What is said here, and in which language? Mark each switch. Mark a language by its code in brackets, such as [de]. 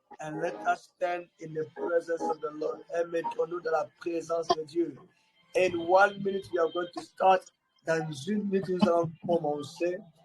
[en] And let us stand in the presence of the Lord. [fr] Et mettons-nous dans la présence de Dieu. [en] In 1 minute, we are going to start. [fr] Dans 1 minute, nous allons commencer.